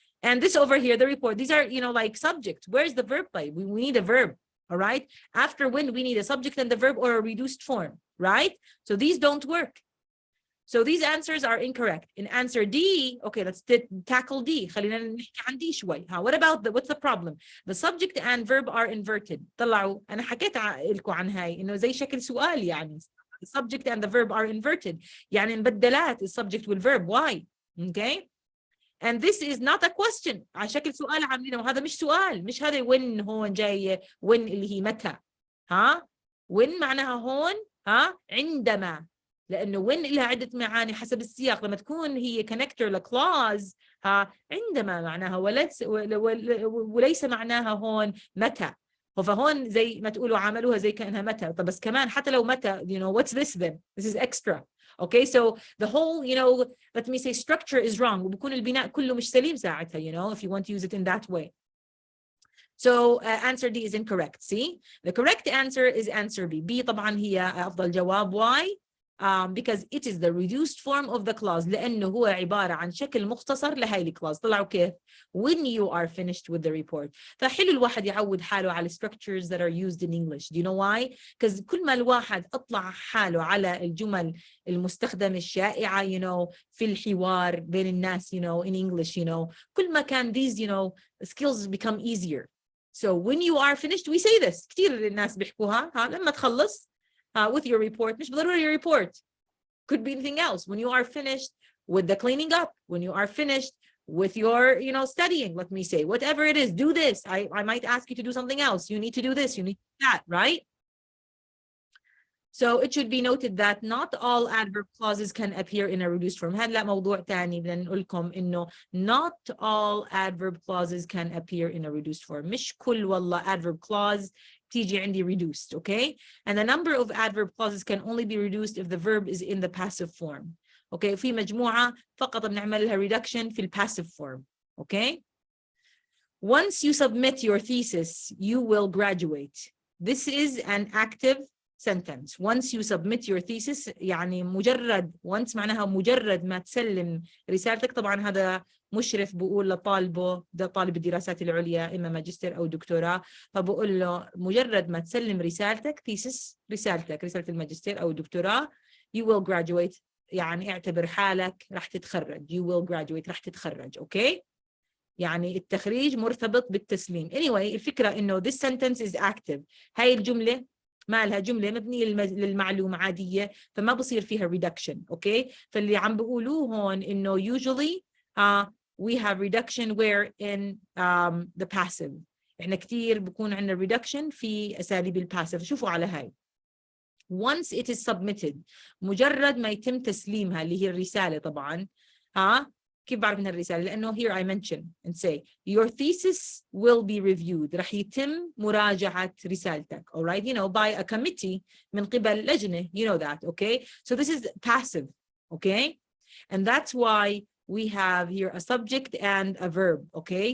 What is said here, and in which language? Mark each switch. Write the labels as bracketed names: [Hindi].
[English] And this over here, the report. These are, like subject. Where's the verb by? We need a verb. All right. After when, we need a subject and the verb or a reduced form, right? So these don't work. So these answers are incorrect. In answer D, okay, let's tackle D. [Arabic] خلينا نحكي عن D شوي. [English] What about what's the problem? The subject and verb are inverted. [Arabic] طلعوا أنا حكيت لكم عن هاي إنه زي شكل سؤال يعني. [English] The subject and the verb are inverted. [Arabic] يعني مبدلات السبجكت والverb. [English] Why? Okay? And this is not a question. [Arabic] على شكل سؤال عاملينه وهذا مش سؤال. مش هذا when هون جاي when اللي هي متى. when معناها هون عندما. لأنه when لها عدة معاني حسب السياق. لما تكون هي connector لclause عندما معناها وليس معناها هون متى. فهون زي ما تقولوا عملوها زي كأنها متى. طب بس كمان حتى لو متى, [English] what's this then? This is extra. Okay, so the whole, let me say structure is wrong. [Arabic] وبكون البناء كله مش سليم ساعتها, [English] if you want to use it in that way. So answer D is incorrect. See, the correct answer is answer B. [Arabic] B طبعا هي أفضل جواب. Why? [English] Because it is the reduced form of the clause. [Arabic] لأنه هو عبارة عن شكل مختصر لهاي الكلاس. طلعوا كيف؟ [English] When you are finished with the report. [Arabic] فحلو الواحد يعود حاله على [English] structures that are used in English. Do you know why? Because [Arabic] كل ما الواحد أطلع حاله على الجمل المستخدمة الشائعة, في الحوار بين الناس, [English] in English, [Arabic] كل ما كان [English] these, skills become easier. So when you are finished, we say this. [Arabic] كتير الناس بيحكوها. لما تخلص [English] with your report, [Arabic] مش بالضرورة [English] your report. Could be anything else. When you are finished with the cleaning up, when you are finished with your, studying, let me say, whatever it is, do this. I might ask you to do something else. You need to do this, you need to do that, right? So it should be noted that not all adverb clauses can appear in a reduced form. [Arabic] هلا موضوع تاني بدنا نقول لكم إنه [English] not all adverb clauses can appear in a reduced form. [Arabic] مش كل والله adverb clause تيجي عندي reduced, okay? [English] And the number of adverb clauses can only be reduced if the verb is in the passive form. [Arabic] Okay, في مجموعة فقط بنعمل لها reduction في passive form, okay? [English] Once you submit your thesis, you will graduate. This is an active sentence. Once you submit your thesis, [Arabic] يعني مجرد once معناها مجرد ما تسلم رسالتك. طبعا هذا مشرف بقول لطالبه, ده طالب الدراسات العليا إما ماجستير أو دكتوراه, فبقول له مجرد ما تسلم رسالتك thesis, رسالة الماجستير أو الدكتوراه, [English] you will graduate. [Arabic] يعني اعتبر حالك راح تتخرج. [English] You will graduate, [Arabic] راح تتخرج. [English] okay? [Arabic] يعني التخريج مرتبط بالتسليم. [English] Anyway, [Arabic] الفكرة إنه [English] this sentence is active. [Arabic] هاي الجملة ما لها جملة مبنية للمعلومة عادية, فما بصير فيها reduction. [English] okay? [Arabic] فاللي عم بقولوه هون إنه [English] usually we have reduction where in the passive. [Arabic] إحنا كتير بكون عندنا reduction في أساليب الباسيف. شوفوا على هاي. [English] Once it is submitted, [Arabic] مجرد ما يتم تسليمها اللي هي الرسالة طبعا. كيف بعرف من الرسالة؟ لأنه [English] here I mention and say your thesis will be reviewed. [Arabic] رح يتم مراجعة رسالتك. [English] all right, by a committee [Arabic] من قبل لجنة. [English] that, okay? So this is passive, okay? And that's why we have here a subject and a verb, okay?